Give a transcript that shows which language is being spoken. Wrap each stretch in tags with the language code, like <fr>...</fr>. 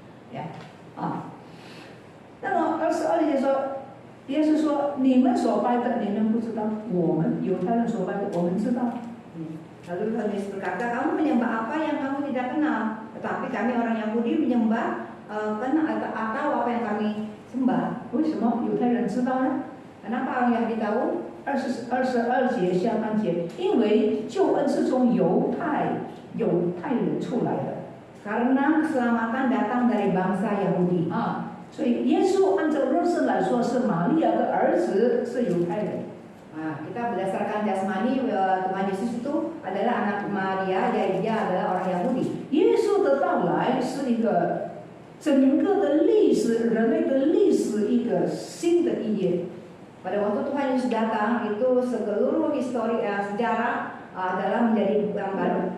<zh>Ya, 那么22节说，耶稣说：“你们所拜的，你们不知道；我们犹太人所拜的，我们知道。”</zh> <id>Lalu Tuhan Yesus berkata, kamu menyembah apa yang kamu tidak kenal, tetapi kami orang Yahudi menyembah atau apa yang kami sembah.</id> <zh>为什么犹太人知道呢？</zh> <id>Kenapa orang Yahudi tahu?</id> <zh>22节下半节，因为救恩是从犹太人出来的</zh> <id>Karena keselamatan datang dari bangsa Yahudi.</id> <zh>啊，所以耶稣按照肉身来说是玛利亚的儿子，是犹太人。</zh> <id>Kita berdasarkan jasmani, Tuhan Yesus itu adalah anak Maria, jadi dia adalah orang Yahudi.</id> <zh>耶稣的到来是一个整个的历史，人类的历史一个新的一页。</zh> <id>Pada waktu Tuhan Yesus datang, itu seluruh histori sejarah adalah menjadi buku yang baru,</id>